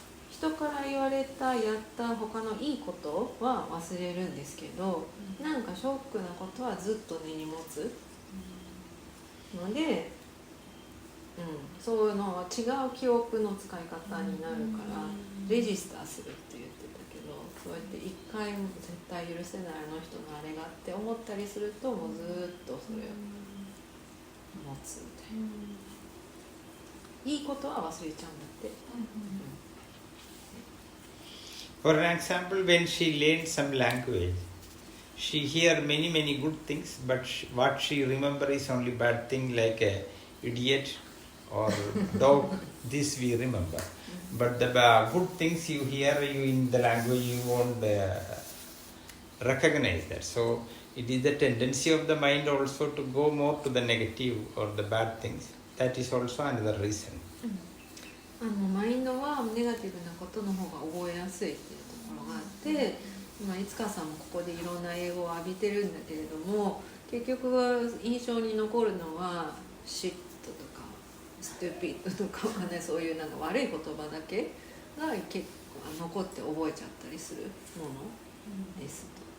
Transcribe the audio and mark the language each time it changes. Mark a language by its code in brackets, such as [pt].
[ja] 人から言われたやった他のいいことは忘れるんですけど、なんかショックなことはずっと根に持つので、そういうのは違う記憶の使い方になるからレジスターするって言ってたけど、そうやって一回も絶対許せないあの人のあれがって思ったりすると、もうずっとそれを持つみたいな。いいことは忘れちゃうんだって。 [en] For an example, when she learned some language, she hear many good things, but what she remember is only bad thing like a idiot or dog. This we remember. But the good things you hear in the language, you won't recognize that. So it is the tendency of the mind also to go more to the negative or the bad things. That is also another reason. [ja] マインドはネガティブなことの方が覚えやすいっていうところがあって、いつかさんもここでいろんな英語を浴びてるんだけれども、結局は印象に残るのはシットとかストゥピッドとかはね、そういうなんか悪い言葉だけが結構残って覚えちゃったりするものですと。